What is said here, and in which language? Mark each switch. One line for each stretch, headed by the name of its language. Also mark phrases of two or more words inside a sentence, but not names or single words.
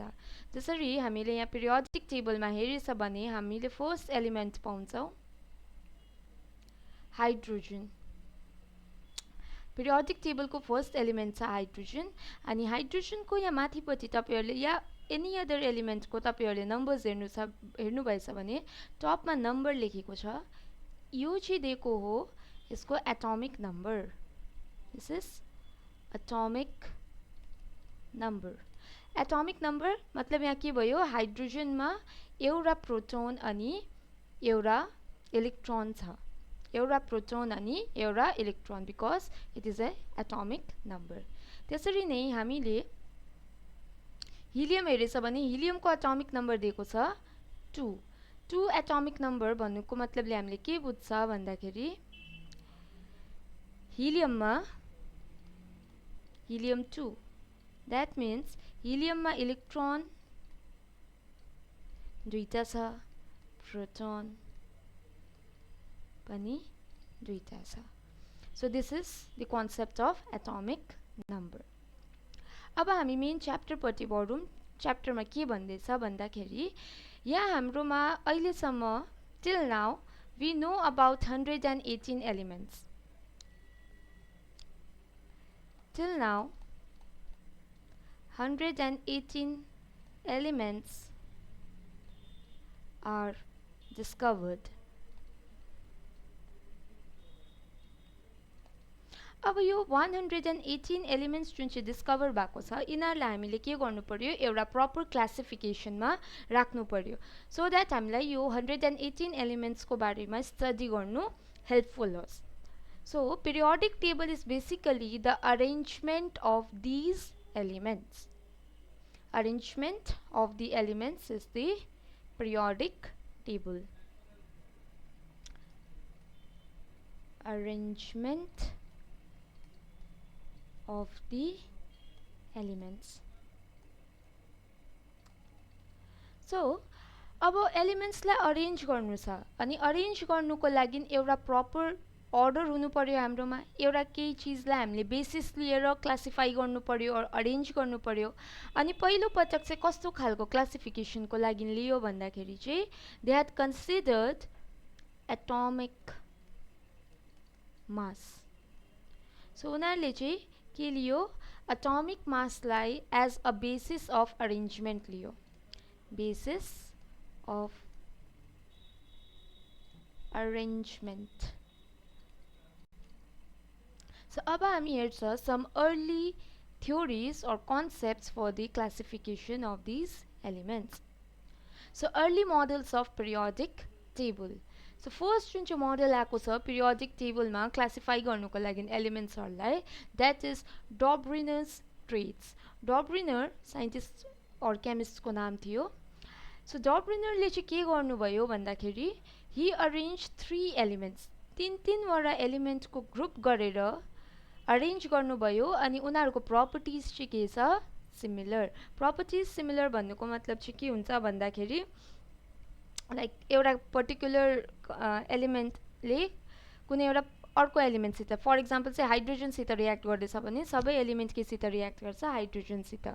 Nepali: जसरी हामीले यहाँ
English: periodic tableमा
Nepali: हेरेछ भने हामीले
English: first element
Nepali: पाउँछौं हाइड्रोजन।
English: periodic table
Nepali: को
English: first element
Nepali: छ हाइड्रोजन अनि हाइड्रोजन को यहाँ माथिपट्टि तपाईहरुले या
English: any other element
Nepali: को तपाईहरुले नम्बर्स हेर्नु भएछ भने टपमा नम्बर लेखेको छ यो चाहिँ दिएको हो इसको
English: atomic number. this is atomic number. atomic number
Nepali: मतलब यहाँ के भयो हाइड्रोजन में एउटा प्रोटोन अनि एउटा इलेक्ट्रोन छ। एउटा प्रोटोन अनि एउटा इलेक्ट्रोन
English: because it is a atomic number.
Nepali: त्यसरी नै हामीले हिलियम हेरेछ भने हिलियम को
English: atomic number
Nepali: दिएको छ 2। 2
English: atomic number
Nepali: भन्नुको मतलबले हामीले के बुझ्छ भन्दाखेरि हिलियम में हिलियम 2
English: that means
Nepali: हिलियम में इलेक्ट्रोन दुईटा छ प्रोटोन पनि दुईटा छ.
English: So this is the concept of atomic number.
Nepali: अब हामी
English: main chapter
Nepali: पट्टि बढौँ. च्याप्टरमा के भन्दैछ भन्दाखेरि यहाँ हाम्रोमा अहिलेसम्म
English: till now we know about 118 elements. Till now 118 elements are discovered.
Nepali: अब यो 118 एलिमेन्ट्स जुन चाहिँ डिस्कभर भएको छ यिनीहरूलाई हामीले के गर्नु पर्यो एउटा
English: proper classificationमा
Nepali: राख्नु पर्यो
English: so that
Nepali: हामीलाई यो 118 एलिमेन्ट्सको बारेमा स्टडी गर्नु हेल्पफुल होस्.
English: so periodic table is basically the arrangement of these elements. Arrangement of the elements is the periodic table. Arrangement of the elements.
Nepali: So अब एलिमेन्ट्स लाई अरेन्ज गर्नु छ अनि अरेन्ज गर्नुको लागि एउटा
English: proper order
Nepali: हुनु पर्यो हाम्रोमा. एउटा केही चीजलाई हामीले बेसिस लिएर क्लासिफाई गर्नु पर्यो अर अरेन्ज गर्नु पर्यो. अनि पहिलो पटक चाहिँ कस्तो खालको क्लासिफिकेसनको लागि लियो भन्दाखेरि चाहिँ
English: they had considered atomic mass.
Nepali: सो उनीहरूले चाहिँ के लियो
English: atomic massलाई as a basis of arrangement
Nepali: लियो.
English: basis of arrangement. So
Nepali: अब हामी हेर्छ
English: some early theories or concepts for the classification of these elements. So early models of periodic table. So first
Nepali: जुन चाहिँ मोडल आएको छ
English: periodic table
Nepali: मा क्लासिफाई गर्नुको लागि एलिमेन्ट्सहरूलाई
English: that is Dhronas traits.
Nepali: Dhronas साइन्टिस्ट और केमिस्टको नाम थियो. So Dhronaले चाहिँ के गर्नुभयो भन्दाखेरि
English: he arranged 3 elements.
Nepali: तीनवटा एलिमेन्टको ग्रुप गरेर अरेन्ज गर्नुभयो अनि उनीहरूको प्रपर्टिज चाहिँ के छ सिमिलर.
English: properties similar
Nepali: भन्नुको मतलब चाहिँ के हुन्छ भन्दाखेरि लाइक एउटा
English: particular elementले
Nepali: कुनै एउटा अर्को एलिमेन्टसित
English: for example
Nepali: चाहिँ हाइड्रोजनसित रियाक्ट गर्दैछ भने सबै एलिमेन्ट केसित रियाक्ट गर्छ हाइड्रोजनसित.